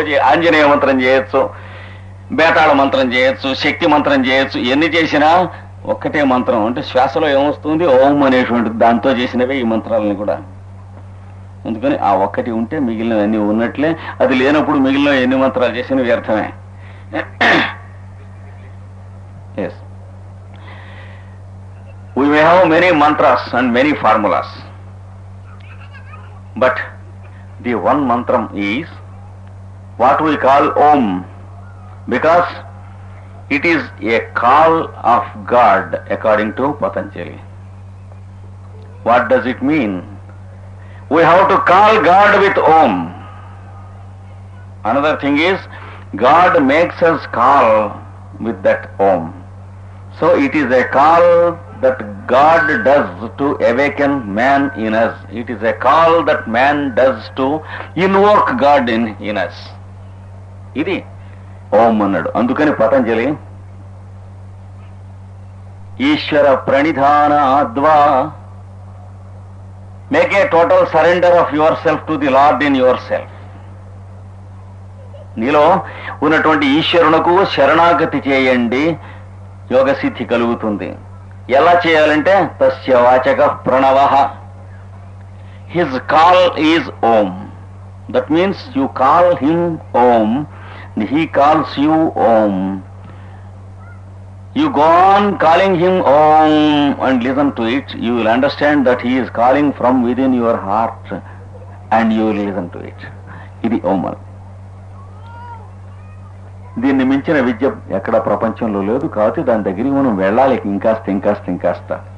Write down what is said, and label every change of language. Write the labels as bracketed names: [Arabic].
[Telugu] ఆంజనేయ మంత్రం చేయొచ్చు, బేతాళ మంత్రం చేయొచ్చు, శక్తి మంత్రం చేయొచ్చు. ఎన్ని చేసినా ఒక్కటే మంత్రం. అంటే శ్వాసలో ఏమొస్తుంది ఓం అనేటువంటిది, దాంతో చేసినవే ఈ మంత్రాలని కూడా. అందుకని ఆ ఒక్కటి ఉంటే మిగిలినవన్నీ ఉన్నట్లే. అది లేనప్పుడు మిగిలిన ఎన్ని మంత్రాలు చేసిన వ్యర్థమే. [English] Yes, we may have many mantras and many formulas, but the one mantram is what we call Om, because it is a call of God according to Patanjali. What does it mean? We have to call God with Om. Another thing is God makes us call with that Om. So it is a call that God does to awaken man in us. It is a call that man does to invoke God in us. [Telugu] ఇది ఓం అన్నాడు. అందుకని పతంజలి [Sanskrit] ఈశ్వర ప్రణిధానాద్వా [English] Make a total surrender of yourself to the Lord in yourself. [Telugu] నీలో ఉన్నటువంటి ఈశ్వరునకు శరణాగతి చేయండి, యోగ సిద్ధి కలుగుతుంది. ఎలా చేయాలంటే [Sanskrit] తస్య వాచక ప్రణవః, [English] His call is Om. That means you call him Om, he calls you Om. You go on calling him Om and listen to it. You will understand that he is calling from within your heart and you will listen to it. [Telugu] ఇది ఓం. దీన్ని మించిన విద్య ఎక్కడ ప్రపంచంలో లేదు. కాబట్టి దాని దగ్గరికి మనం వెళ్ళాలి ఇంకాస్త.